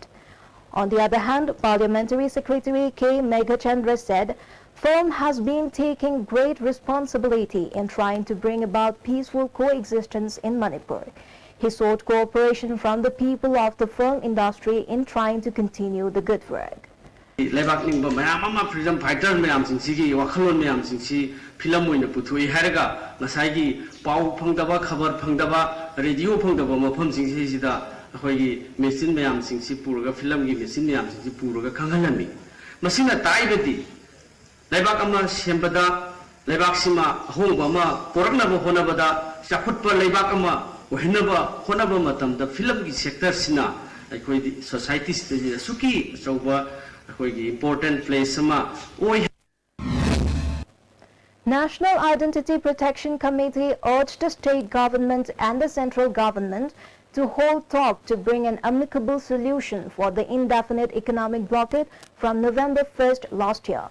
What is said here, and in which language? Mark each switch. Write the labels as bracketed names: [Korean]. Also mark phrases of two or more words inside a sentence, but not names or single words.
[English] On the other hand, Parliamentary Secretary K. Meghachandra said, "Film has been taking great responsibility in trying to bring about peaceful coexistence in Manipur. He sought cooperation from the people of the film industry in trying to continue the good work. [Manipuri] Lebak ningba mayam ama [English] freedom fighter [Manipuri] mayam singsi wakhalon mayam singsi film oina puthui haraga ngasai gi pau phangdaba khabar phangdaba radio phangdaba mafam singsi sida akhoi machine mayam singsi puraga film gi machine mayam singsi puraga khanghalami masina taibedi lebak ama sembada lebak sima hongba ama poraknaba honabada chakhutpa lebak ama ohinaba honaba matamda film gi sector sina akhoi [English] society stage [Manipuri] suki chauba [English] important place National Identity Protection Committee urged the state government and the central government to hold talk to bring an amicable solution for the indefinite economic blockade from November 1st last year.